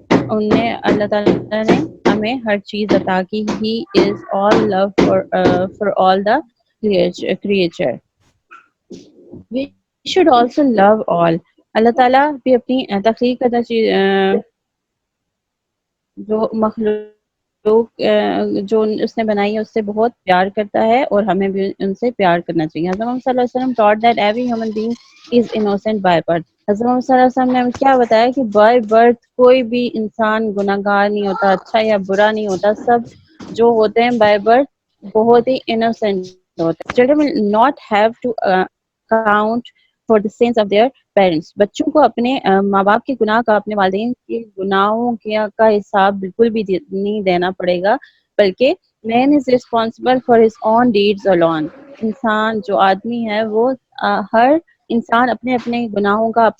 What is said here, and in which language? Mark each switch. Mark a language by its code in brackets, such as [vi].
[ur] اللہ تعالیٰ نے ہمیں ہر چیز عطا کی. [en] He is all love for all the creature. We should also love all. [ur] اللہ تعالیٰ بھی اپنی تخلیق کردہ جو مخلوق جو اس نے بنائی ہے اس سے بہت پیار کرتا ہے، اور ہمیں بھی ان سے پیار کرنا چاہیے. [en] حضرت محمد صلی اللہ علیہ وسلم taught that every human being is innocent by birth. [ur] حضرت محمد صلی اللہ علیہ وسلم نے ہمیں کیا بتایا کہ بائی برتھ کوئی بھی انسان گناہگار نہیں ہوتا، اچھا یا برا نہیں ہوتا. سب جو ہوتے ہیں بائی برتھ بہت ہی انوسینٹ ہوتے ہیں. [en] Children will not have to account for the sins of their parents. [ur] بچوں کو اپنے ماں باپ کے گناہ کا، اپنے والدین کے گناہوں کا حساب بالکل بھی نہیں دینا پڑے گا، بلکہ [en] man is responsible for his own deeds alone. [ur] انسان جو آدمی ہے وہ ہر انسان اپنے اپنے گناہوں کا، اپنے